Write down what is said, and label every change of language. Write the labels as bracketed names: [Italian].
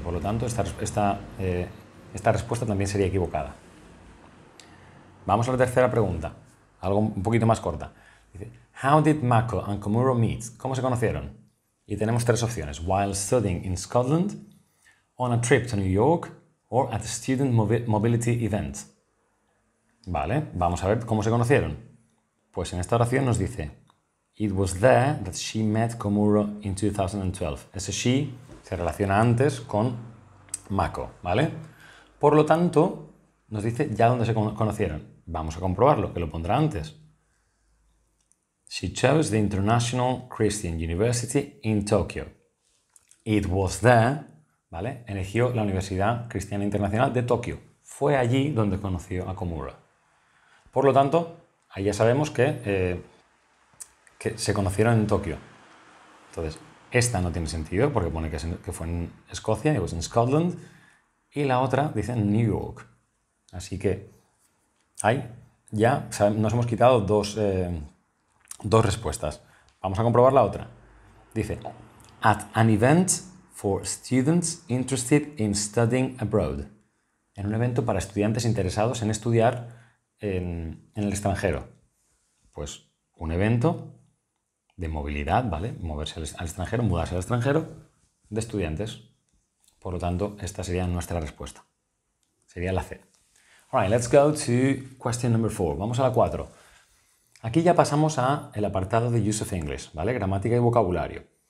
[Spanish] Por lo tanto, esta respuesta también sería equivocada. Vamos a la tercera pregunta, algo un poquito más corta. Dice, [English] how did Mako and Komuro meet? [Spanish] ¿Cómo se conocieron? Y tenemos tres opciones. [English] While studying in Scotland, on a trip to New York, or at a student mobility event. [Spanish] Vale, vamos a ver cómo se conocieron. Pues en esta oración nos dice, [English] it was there that she met Komuro in 2012. [Spanish] Ese she se relaciona antes con Mako, ¿vale? Por lo tanto, nos dice ya dónde se conocieron. Vamos a comprobarlo, que lo pondrá antes. [English] She chose the International Christian University in Tokyo. It was there, [Spanish] ¿vale? Eligió la Universidad Cristiana Internacional de Tokio. Fue allí donde conoció a Komuro. Por lo tanto, ahí ya sabemos que se conocieron en Tokio. Entonces, esta no tiene sentido porque pone que fue en Escocia, [English] it was in Scotland, [Spanish] y la otra dice en New York. Así que ahí ya nos hemos quitado dos respuestas. Vamos a comprobar la otra. Dice, [English] at an event for students interested in studying abroad. [Spanish] En un evento para estudiantes interesados en estudiar en el extranjero. Pues un evento de movilidad, ¿vale? Moverse al extranjero, mudarse al extranjero, de estudiantes. Por lo tanto, esta sería nuestra respuesta. Sería la C. [English] All right, let's go to question number 4. [Spanish] Vamos a la 4. Aquí ya pasamos al apartado de Use of English, ¿vale? Gramática y vocabulario.